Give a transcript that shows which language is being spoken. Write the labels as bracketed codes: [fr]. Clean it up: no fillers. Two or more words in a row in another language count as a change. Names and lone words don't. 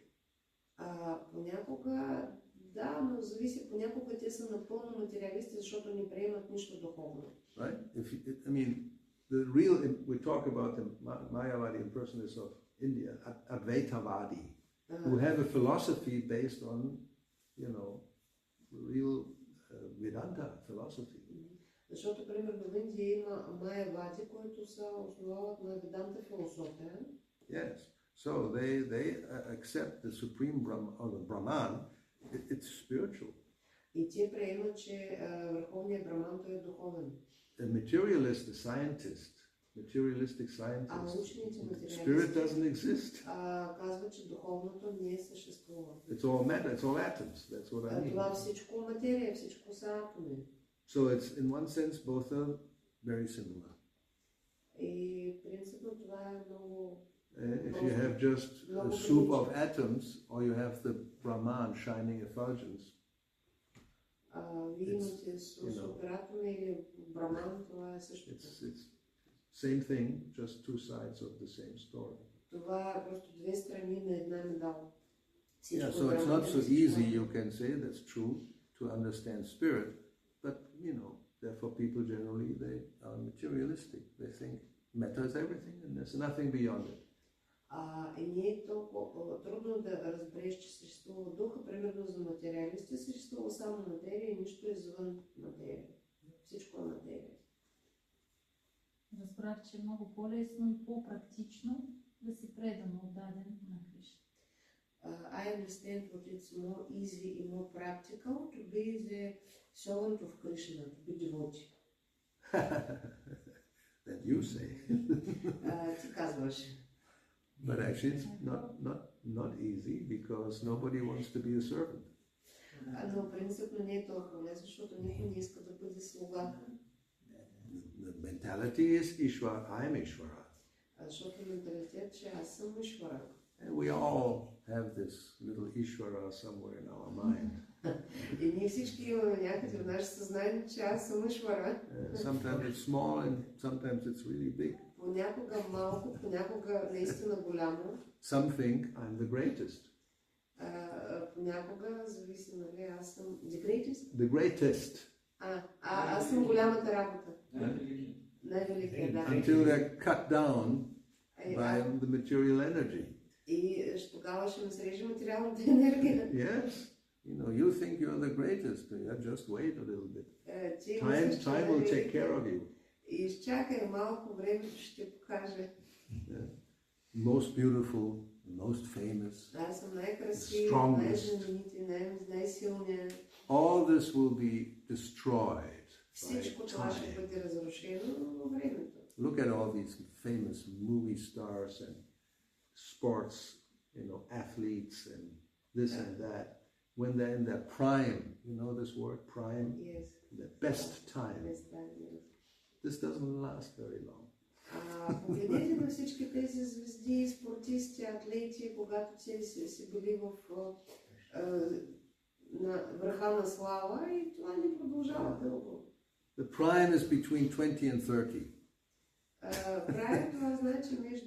[bg] Понякога, да, но зависи, понякога те са напълно материалисти, защото не приемат нищо духовно. [en] Right? We talk about the Mayavadi impersonalists of India, Advaitavadi, who have a philosophy based on, real Vedanta philosophy. [bg] Защото, примерно, в Индия има Майявади, които са основават на Веданта философия. [en] Yes. So they accept the supreme or the Brahman. It's spiritual. [bg] И те приемат, че върховният Браман той е духовен. [en] A materialist, a scientist, materialistic scientist. [bg] Учените материалисти. [en] Spirit doesn't exist. [bg] Казват, че духовното не съществува. [en] It's all matter. It's all atoms. That's what I mean. [bg] Това всичко материя, всичко са атоми. [en] So it's in one sense both are very similar. [bg] И принципно това е много. [en] If you have just a soup of atoms, or you have the Brahman shining effulgence, it's same thing, just two sides of the same story. Yeah, so it's not so easy, you can say, that's true, to understand spirit, but therefore people generally, they are materialistic. They think matter is everything and there's nothing beyond it. [bg] И не е толкова трудно да разбереш, че съществува духа. Примерно за материалисти съществува само материя и нищо извън материя. Всичко е материя. Разбрах, че е много по-лесно и по-практично да си предан отдаден на Кришна. [en] I understand that it's more easy and more practical to be the servant of Krishna, to be devotee. That you say. [bg] Ти казваш. [en] But actually it's not easy because nobody wants to be a servant. [bg] Но принципно не е толкова лесно, защото никой не иска да бъде слуга. [en] The mentality is Ishvara, I'm Ishvara. [bg] Защото менталитет, че аз съм Ишвара. [en] And we all have this little Ishvara somewhere in our mind. [bg] И ние всички имаме някъде в нашето съзнание, че аз съм Ишвара. [en] Sometimes it's small and sometimes it's really big. [bg] Понякога малко, понякога наистина голямо. [en] Some think I'm the greatest. [bg] Понякога зависи, нали, аз съм [en] the greatest. The greatest. [bg] Аз съм голямата работа. Най-великият, да. [en] Until they're cut down by the material energy. [bg] И тогава ще ме срежи материалната енергия. [en] Yes. You know, you think you're the greatest. Just wait a little bit. Time will take care of you. [bg] И изчакай малко, времето ще покаже. [en] Most beautiful, most famous, [bg] Аз съм най-красив, най-знаменит, най-силният. [en] All this will be destroyed [bg] Всичко [en] by [bg] това ще [en] time. [bg] бъде разрушено във времето. [en] Look at all these famous movie stars and sports, athletes and this and that. When they're in their prime, you know this word, prime? Yes. The best time. Best time, yes. This doesn't last very long. [bg] Погледнете на всички тези звезди, спортисти, атлети, когато те си били на върха на слава и това не продължава дълго. [en] The prime is between 20 and 30. [bg] Прайм това значи между